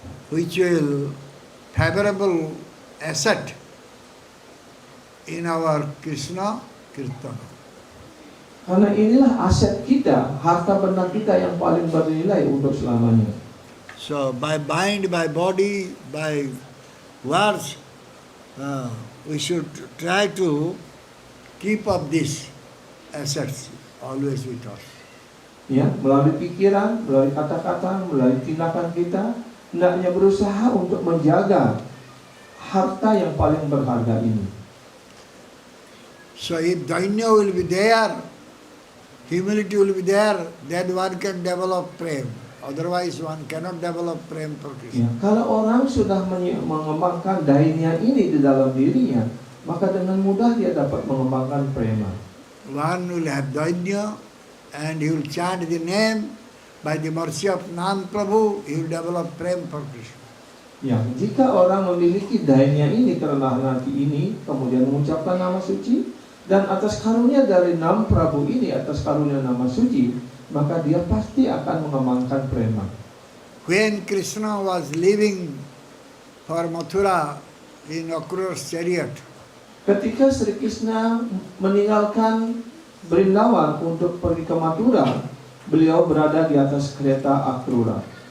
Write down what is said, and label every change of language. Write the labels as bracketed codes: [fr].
[en] which will favorable asset in our Krishna Kirtana. [id] karena inilah aset kita, harta benda kita yang paling bernilai untuk selamanya. [en] So by mind, by body, by words, we should try to keep up these assets always with us. [id] Ya, melalui pikiran, melalui kata-kata, melalui tindakan kita, hendaknya berusaha untuk menjaga harta yang paling berharga ini. [en] So if Dainya will be there, humility will be there, then one can develop prem. Otherwise one cannot develop prem for [id] Ya, [en] Krishna. [id] kalau orang sudah mengembangkan dainya ini di dalam dirinya, maka dengan mudah dia dapat mengembangkan prema. [en] One will have Dainya and he will chant the name. By the mercy of Nam Prabhu, he will develop prem for Krishna. [id] Ya, jika orang memiliki dainya ini, kerendahan hati ini, kemudian mengucapkan nama suci, dan atas karunia dari Nam Prabu ini, atas karunia nama suci, maka dia pasti akan mengembangkan prema. [en] When Krishna was leaving for Mathura in Akrura's chariot, [id] Ketika Sri Krishna meninggalkan Brindawan untuk pergi ke Mathura, beliau berada di atas kereta Akrura.